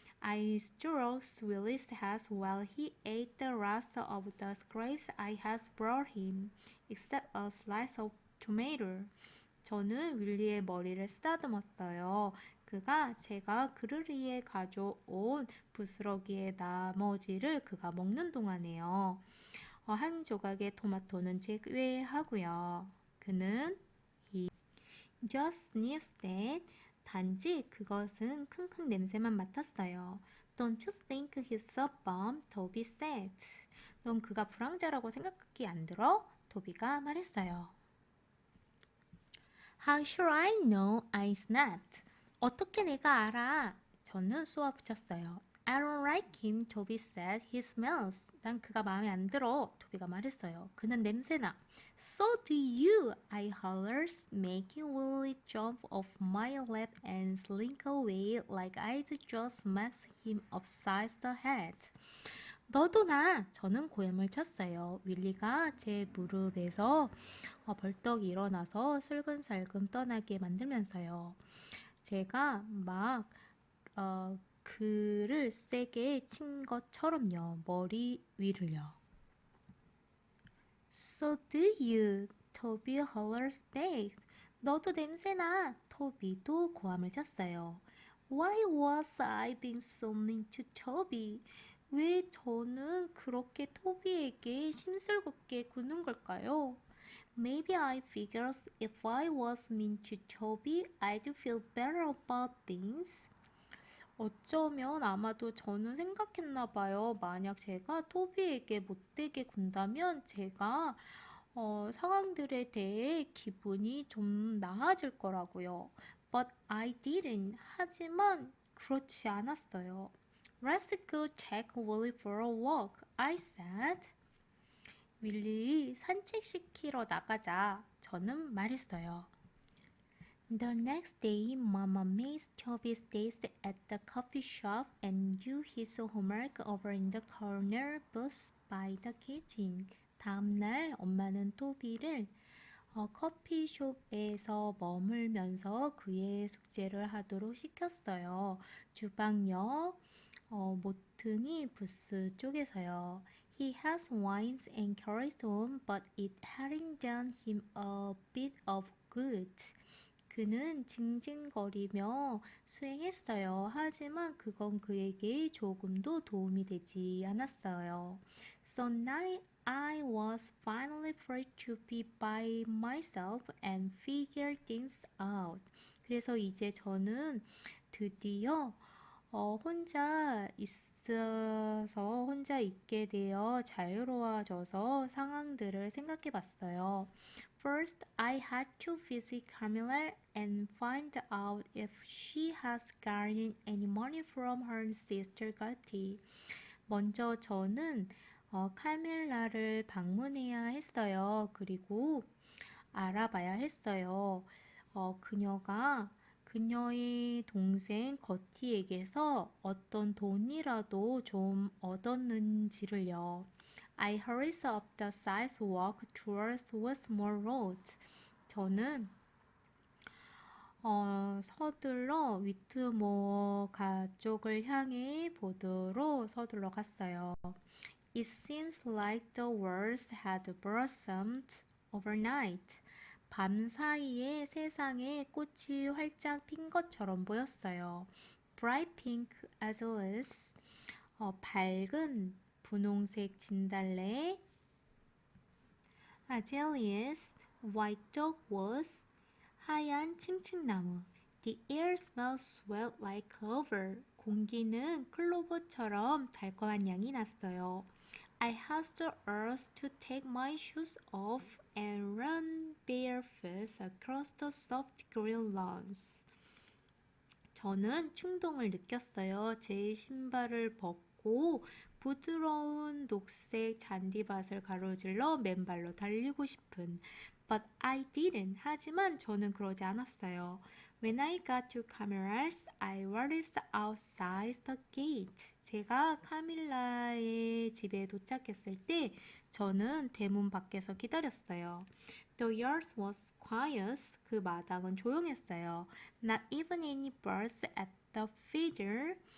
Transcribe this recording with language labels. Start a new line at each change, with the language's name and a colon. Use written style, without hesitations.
English: I stroked Willie's head while he ate the rest of the scraps I had brought him, except a slice of tomato.
Korean: 저는 윌리의 머리를 쓰다듬었어요. 그가 제가 그를 위해 가져온 부스러기의 나머지를 그가 먹는 동안에요. 한 조각의 토마토는 제외하고요. 그는
English: he just sniffed that.
Korean: 단지 그것은 킁킁 냄새만 맡았어요.
English: Don't you think he's a bum? Toby said.
Korean: 넌 그가 불황자라고 생각이 안 들어? 토비가 말했어요.
English: How should I know? I snapped.
Korean: 어떻게 내가 알아? 저는 쏘아붙였어요.
English: I don't like him, Toby said. He smells.
Korean: 난 그가 마음에 안 들어. 토비가 말했어요. 그는 냄새나.
English: So do you, I hollered, making Willie jump off my lap and slink away like I'd just smacked him upside the head.
Korean: 너도 나! 저는 고함을 쳤어요. 윌리가 제 무릎에서 벌떡 일어나서 슬근슬근 떠나게 만들면서요. 제가 막 그를 세게 친 것처럼요. 머리 위를요.
English: So do you, Toby hollers back.
Korean: 너도 냄새나. 토비도 고함을 쳤어요.
English: Why was I being so mean to Toby?
Korean: 왜 저는 그렇게 토비에게 심술궂게 구는 걸까요?
English: Maybe I figured if I was mean to Toby, I'd feel better about things.
Korean: 어쩌면 아마도 저는 생각했나 봐요. 만약 제가 토비에게 못되게 군다면 제가 상황들에 대해 기분이 좀 나아질 거라고요.
English: But I didn't.
Korean: 하지만 그렇지 않았어요.
English: Let's go take Willie for a walk, I said.
Korean: 윌리 산책시키러 나가자. 저는 말했어요.
English: The next day, Mama made Toby stay at the coffee shop and do his homework over in the corner booth by the kitchen.
Korean: 다음 날 엄마는 토비를 커피숍에서 머물면서 그의 숙제를 하도록 시켰어요. 주방역 모퉁이 부스 쪽에서요.
English: He has wines and carries home, but it hadn't done him a bit of good.
Korean: 그는 징징거리며 수행했어요. 하지만 그건 그에게 조금도 도움이 되지 않았어요.
English: So now I was finally free to be by myself and figure things out.
Korean: 그래서 이제 저는 드디어 혼자 있어서 혼자 있게 되어 자유로워져서 상황들을 생각해 봤어요.
English: First, I had to visit Camilla and find out if she has gotten any money from her sister Gertie.
Korean: 먼저 저는 카밀라를 방문해야 했어요. 그리고 알아봐야 했어요. 그녀가 그녀의 동생 거티에게서 어떤 돈이라도 좀 얻었는지를요.
English: I hurried up the sidewalk towards Westmore Road.
Korean: 저는 서둘러 위트모어 쪽을 향해 보도로 서둘러 갔어요.
English: It seems like the world had blossomed overnight.
Korean: 밤 사이에 세상에 꽃이 활짝 핀 것처럼 보였어요.
English: Bright pink azaleas,
Korean: 밝은 분홍색 진달래,
English: azaleas, white dogwood,
Korean: 하얀 층층나무.
English: The air smells sweet like clover.
Korean: 공기는 클로버처럼 달콤한 향이 났어요.
English: I had the urge to take my shoes off and run barefoot across the soft green lawns.
Korean: 저는 충동을 느꼈어요. 제 신발을 벗고 부드러운 녹색 잔디밭을 가로질러 맨발로 달리고 싶은. But I didn't. 하지만 저는 그러지 않았어요.
English: When I got to Camilla's, I waited outside the gate.
Korean: 제가 카밀라의 집에 도착했을 때 저는 대문 밖에서 기다렸어요.
English: The yard was quiet.
Korean: 그 마당은 조용했어요.
English: Not even any birds at the feeder.